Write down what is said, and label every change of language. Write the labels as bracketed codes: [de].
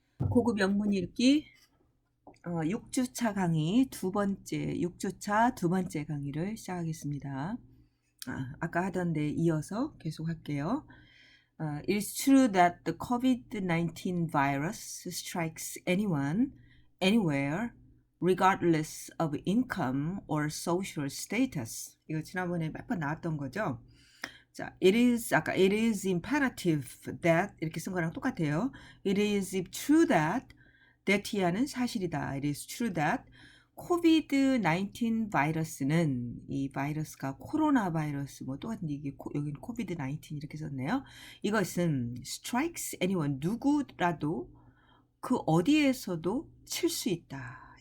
[ko] 고급 영문 읽기 6주차 강의 두 번째 6주차 두 번째 강의를 시작하겠습니다. 아까 하던 데 이어서 계속 할게요. [en] It is true that the COVID-19 virus strikes anyone, anywhere, regardless of income or social status. [ko] 이거 지난번에 몇 번 나왔던 거죠. 자, [en] it is imperative that [ko] 이렇게 쓴 거랑 똑같아요. [en] It is true that [ko] that이야는 사실이다. [en] It is true that [ko] COVID-19 바이러스는 이 바이러스가 코로나 바이러스 뭐 똑같은 이게 여기는 COVID-19 이렇게 썼네요. 이것은 [en] strikes anyone [ko] 누구라도 그 어디에서도 칠 수 있다.